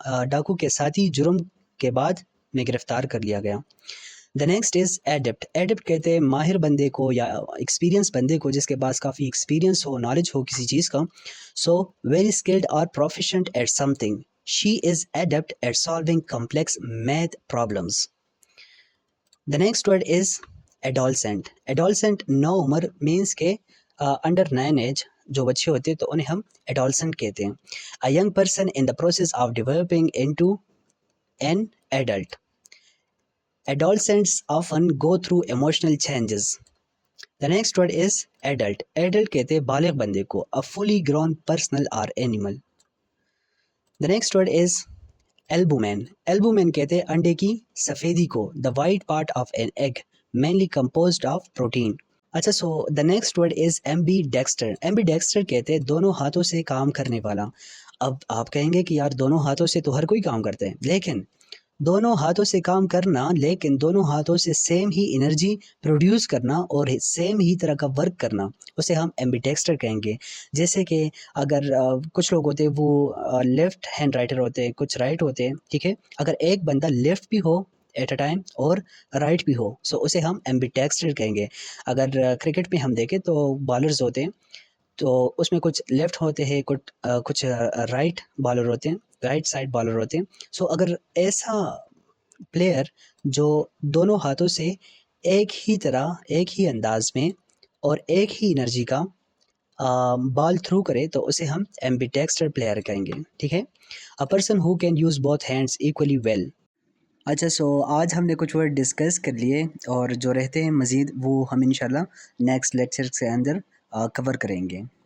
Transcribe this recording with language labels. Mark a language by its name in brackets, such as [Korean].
[Urdu] ڈاکو کے ساتھی جرم کے بعد میں گرفتار کر لیا گیا. [English] The next is adept. [Urdu] Adept کہتے ہیں ماہر بندے کو یا ایکسپیرینس بندے کو، جس کے پاس کافی ایکسپیرینس ہو، نالج ہو کسی چیز کا. [English] So very skilled or proficient at something. She is adept at solving complex math problems. The next word is adolescent. [Urdu] Adolescent know Umar means کے انڈر 9 ایج جو بچے ہوتے ہیں تو انہیں ہم adolescent کہتے ہیں. [English] A young person in the process of developing into an adult. Adolescents often go through emotional changes. The next word is adult. [Urdu] Adult کہتے ہیں بالغ بندے کو. [English] A fully grown person or animal. The next word is albumin. [Urdu] Albumin کہتے ہیں انڈے کی سفیدی کو. [English] The white part of an egg, mainly composed of protein. [Urdu] اچھا، [English] So the next word is ambidexter. [Urdu] Ambidexter کہتے ہیں دونوں ہاتھوں سے کام کرنے والا. اب آپ کہیں گے کہ یار دونوں ہاتھوں سے تو ہر کوئی کام کرتے ہیں، لیکن دونوں ہاتھوں سے کام کرنا، لیکن دونوں ہاتھوں سے سیم ہی انرجی پروڈیوس کرنا اور سیم ہی طرح کا ورک کرنا، اسے ہم ایمبیڈیکسٹر کہیں گے. جیسے کہ اگر کچھ لوگ ہوتے ہیں وہ لیفٹ ہینڈ رائٹر ہوتے ہیں، کچھ رائٹ ہوتے ہیں، ٹھیک ہے. اگر ایک بندہ لیفٹ بھی ہو [English] at a time [Urdu] اور رائٹ بھی ہو، سو اسے ہم ایمبیڈیکسٹر کہیں گے. اگر کرکٹ میں ہم دیکھیں تو بالرز ہوتے ہیں تو اس میں کچھ لیفٹ ہوتے ہیں، کچھ رائٹ بالر ہوتے ہیں، رائٹ سائڈ بالر ہوتے ہیں. سو اگر ایسا پلیئر جو دونوں ہاتھوں سے ایک ہی طرح، ایک ہی انداز میں اور ایک ہی انرجی کا بال تھرو کرے تو اسے ہم ایمبیڈیکسٹر پلیئر کہیں گے، ٹھیک ہے. [English] A person who can use both hands equally well. [Urdu] اچھا، سو آج ہم نے کچھ ورڈ ڈسکس کر لیے اور جو رہتے ہیں مزید وہ ہم انشاءاللہ نیکسٹ لیکچر کے اندر کور کریں گے.